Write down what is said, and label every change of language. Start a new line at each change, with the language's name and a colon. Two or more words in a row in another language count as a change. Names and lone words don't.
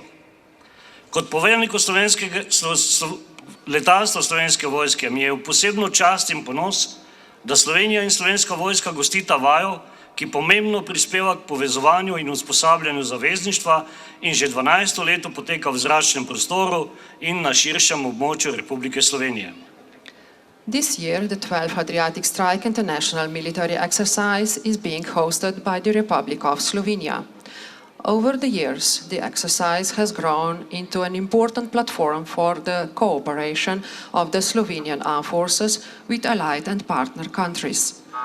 Slovenian: Kot poveljniku letalstva Slovenske vojske mi je v posebno čast in ponos, da Slovenija in Slovenska vojska gostita vajo, ki pomembno prispeva k povezovanju in usposabljanju zavezništva in že 12. leto poteka v zračnem prostoru in na širšem območju Republike Slovenije.
English: This year, the 12th Adriatic Strike International Military Exercise is being hosted by the Republic of Slovenia. Over the years, the exercise has grown into an important platform for the cooperation of the Slovenian Armed Forces with allied and partner countries.